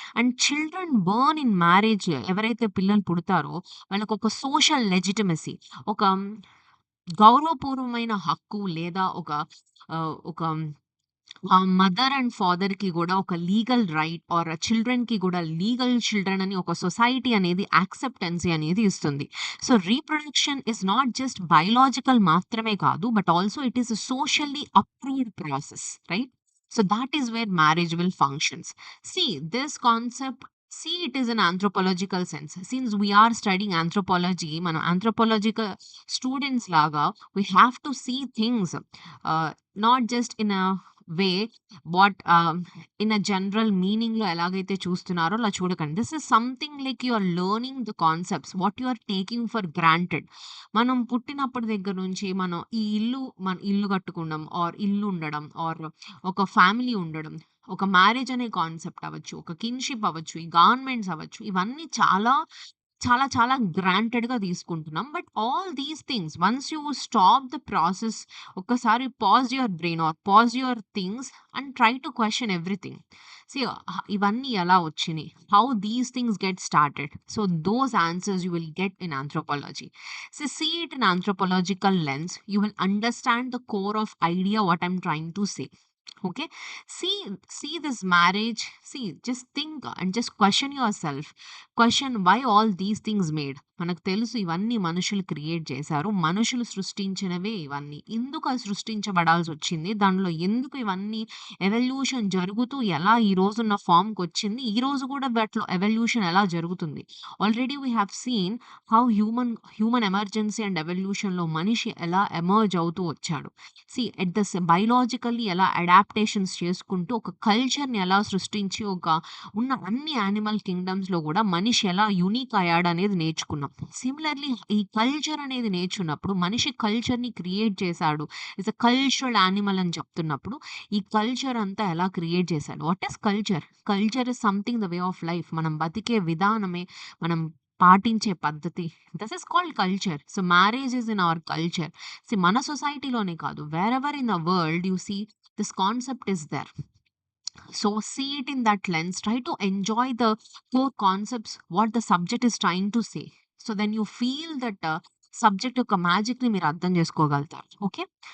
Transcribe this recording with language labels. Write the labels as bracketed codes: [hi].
[en] and children born in marriage [te] ఎవరైతే పిల్లలు పుడతారో వాళ్ళకొక సోషల్ లెజిటిమసీ, ఒక గౌరవపూర్వమైన హక్కు లేదా ఒక మదర్ అండ్ ఫాదర్‌కి గూడా ఒక లీగల్ రైట్ ఆర్ చిల్డ్రన్‌కి గూడా లీగల్ చిల్డ్రన్ అని ఒక సొసైటీ అనేది యాక్సెప్టెన్సీ అనేది ఇస్తుంది. [en] so, reproduction is not just biological [te] మాత్రమే కాదు. [en] But also it is a socially approved process, right? So, that is where marriage will functions. See this concept, it is an anthropological sense. Since we are studying anthropology, మనం anthropological students లాగా we have to see things not just in a way what in a general meaning లో [te] ఎలాగైతే చూస్తున్నారో అలా చూడకండి. [en] This is something like you are learning the concepts what you are taking for granted. [te] మనం పుట్టినప్పటి దగ్గర నుంచి మనం ఈ మన ఇల్లు కట్టుకోవడం ఆర్ ఇల్లు ఉండడం ఆర్ ఒక ఫ్యామిలీ ఉండడం, ఒక మ్యారేజ్ అనే కాన్సెప్ట్ అవ్వచ్చు, ఒక కిన్‌షిప్ అవ్వచ్చు, ఈ గవర్నమెంట్స్ అవ్వచ్చు, ఇవన్నీ చాలా గ్రాంటెడ్‌గా తీసుకుంటున్నాం. [en] But all these things once you stop the process, ఒక్కసారి pause your brain or pause your things and try to question everything. [te] See ఇవన్నీ ఎలా వచ్చినియి? [en] How these things get started? So those answers you will get in anthropology. So see it in anthropological lens, you will understand the core of idea what I'm trying to say. Okay, see this marriage, see, just think and just question yourself, question why all these things made. [te] మనకు తెలుసు ఇవన్నీ మనుషులు create చేశారు, మనుషులు సృష్టించినవే ఇవన్నీ. ఎందుకు అది సృష్టించబడాల్సి వచ్చింది, దానిలో ఎందుకు ఇవన్నీ ఎవల్యూషన్ జరుగుతూ ఎలా ఈ రోజున్న ఫామ్కి వచ్చింది, ఈ రోజు కూడా వాటిలో ఎవల్యూషన్ ఎలా జరుగుతుంది. [en] already we have seen how human emergency and ఎవల్యూషన్లో [te] మనిషి ఎలా ఎమర్జ్ అవుతూ వచ్చాడు. సి ఎట్ ద బయలాజికల్లీ ఎలా అడాప్టేషన్స్ చేసుకుంటూ ఒక కల్చర్‌ని ఎలా సృష్టించి ఉన్న అన్ని యానిమల్ కింగ్డమ్స్‌లో గూడా మనిషి ఎలా యూనిక్ అయ్యాడనేది నేర్చుకున్నాం. సిమిలర్‌లీ ఈ కల్చర్ అనేది నేర్చున్నప్పుడు మనిషి కల్చర్‌ని క్రియేట్ చేశాడు. [en] it's a cultural animal [te] అని చెప్తున్నప్పుడు ఈ కల్చర్ అంతా ఎలా క్రియేట్ చేశాడు? [en] What is culture? Culture is something the way of life. [te] మనం బతికే విధానమే, మనం పాటించే పద్ధతి. [en] This is called culture. So, marriage is in our culture. [te] మన సొసైటీలోనే కాదు, [en] Wherever in the world you see this concept is there. So see it in that lens. Try to enjoy the core concepts, what the subject is trying to say. So then you feel that [te] subject యొక్క మ్యాజిక్‌ని మీరు అర్థం చేసుకోగలుగుతారు. Okay.